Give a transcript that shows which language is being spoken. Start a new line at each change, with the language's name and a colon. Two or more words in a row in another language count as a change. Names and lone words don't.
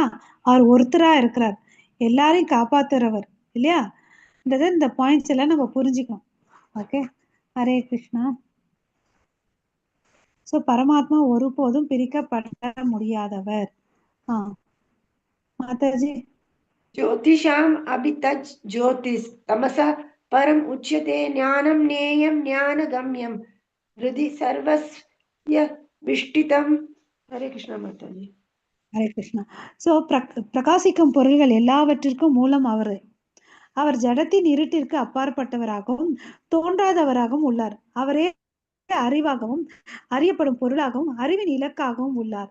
Tamil: அவர் ஒருத்தரா இருக்கிறார், எல்லாரையும் காப்பாத்துறவர் இல்லையா? இந்த பாயிண்ட்ஸ் எல்லாம் நம்ம புரிஞ்சுக்கணும். ஓகே, ஹரே கிருஷ்ணா. சோ பரமாத்மா ஒருபோதும் பிரிக்கப்பட முடியாதவர். மாதாஜி.
Sanskrit: ज्योतिषाम् अभितज् ज्योतिस् तमसः परम् उच्यते ज्ञानं ज्ञेयं ज्ञानगम्यं हृदि सर्वस्य विष्टितम्.
Tamil: हरे कृष्णा माताजी. ஹரே கிருஷ்ணா. சோ பிரகாசிக்கும் பொருள்கள் எல்லாவற்றிற்கும் மூலம் அவர் ஜடத்தின் இருட்டிற்கு அப்பாற்பட்டவராகவும் தோன்றாதவராகவும் உள்ளார். அவரே அறிவாகவும் அறியப்படும் பொருளாகவும் அறிவின் இலக்காகவும் உள்ளார்.